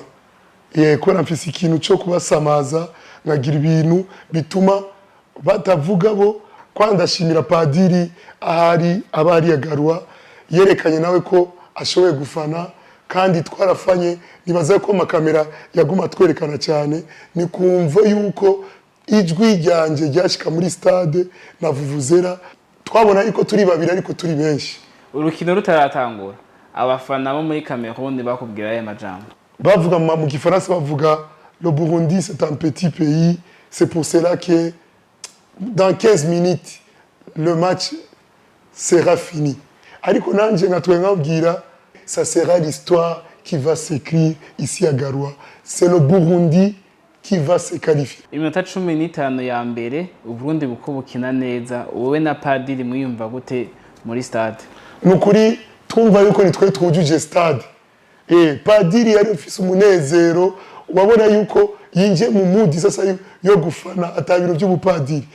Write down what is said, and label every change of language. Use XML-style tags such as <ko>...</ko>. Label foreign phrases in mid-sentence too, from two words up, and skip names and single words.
<rn>Ko namfise ikintu cyo kubasamaza nkagira ibintu bituma batavuga bo kwandashimira padiri ahari abari yagarwa yerekanye nawe ko ashoboye gufana kandi twarafanye nibaza ko makamera yaguma twerekana cyane ni kumva yuko ijwi ryanje ryashika muri stade na Vuvuzera twabona yuko turi babiri ariko turi benshi. Urukino rutaratangura abafana bo muri Cameroon bakubwira aya majambo bavuga mu gifaransa bavuga</rn> <fr>le Burundi c'est un petit pays, c'est pour cela que dans 15 minutes le match sera fini.</fr> <rn>Ariko nanje ngatwe nkabwira</rn> <fr>ça sera l'histoire qui va s'écrire ici à Garua. C'est le Burundi qui va se qualifier.</fr> <rn>Iminota 15 ya mbere Uburundi buko bukina neza wowe na padiri mwiyumva gute muri stade? Nukuri twumva yuko nitwe twujuje stade. Padiri yari ufise umunezero wabona yuko yinje mu mudi sasa yo gufana atabiro by'ubupadiri.</rn>